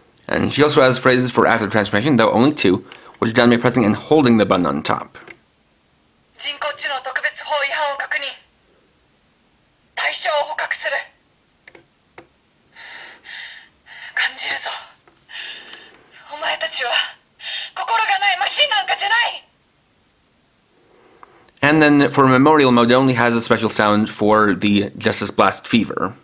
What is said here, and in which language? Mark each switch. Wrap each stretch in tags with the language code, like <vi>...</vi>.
<en>And she also has phrases for after transformation, though only two, which are done by pressing and holding the button on top.</en> <ja>人工知能特別法違反を確認。対象を捕獲する。感じるぞ。お前たちは心がないマシンなんかじゃない。</ja> <en>And then for Memorial mode, it only has a special sound for the Justice Blast Fever.</en>